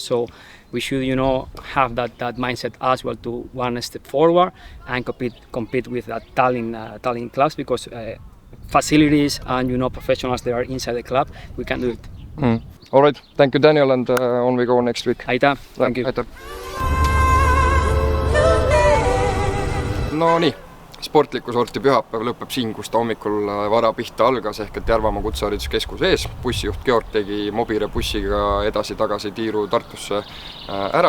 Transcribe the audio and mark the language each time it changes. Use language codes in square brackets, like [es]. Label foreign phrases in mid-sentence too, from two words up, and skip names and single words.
[en] So we should, have that mindset as well to one step forward and compete with that Tallinn clubs because facilities and professionals that are inside the club, we can do it. All right, thank you, Daniel, and on we go next week. Aitäh, thank you. [et] Aitäh. No nii. Sportliku sorti pühapäev lõpeb siin, kus ta hommikul vara pihta algas ehk et Järvamaa kutsehariduskeskuse ees. Bussijuht Georg tegi Mobire bussiga edasi-tagasi tiiru Tartusse ära.